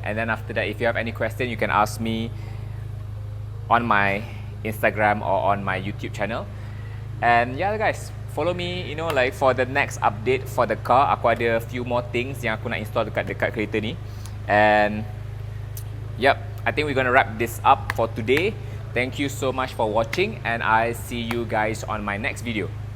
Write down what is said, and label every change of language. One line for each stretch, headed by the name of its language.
English: And then after that, if you have any question, you can ask me on my Instagram or on my YouTube channel. And yeah guys, follow me, you know, like for the next update for the car.
Malay: Aku ada
English: few more things
Malay: yang aku nak install dekat kereta ni.
English: And yep, I think we're gonna wrap this up for today. Thank you so much for watching, and I see you guys on my next video.